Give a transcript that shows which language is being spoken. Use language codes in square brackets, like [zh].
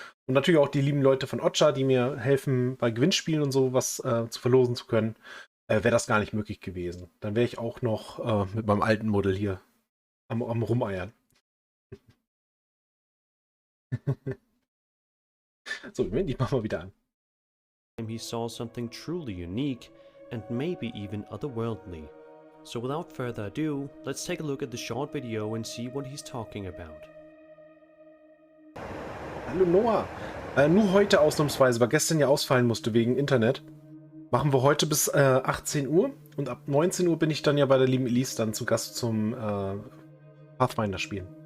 [de] Und natürlich auch die lieben Leute von Ocha, die mir helfen, bei Gewinnspielen und so was zu verlosen zu können, wäre das gar nicht möglich gewesen. Dann wäre ich auch noch mit meinem alten Modell hier am Rumeiern. So, ich mach mal wieder an. [en] He saw something truly unique and maybe even otherworldly. So without further ado, let's take a look at the short video and see what he's talking about. [de] Hallo Noah. Nur heute ausnahmsweise, weil gestern ja ausfallen musste wegen Internet. Machen wir heute bis 18 Uhr und ab 19 Uhr bin ich dann ja bei der lieben Elise dann zu Gast zum Pathfinder spielen.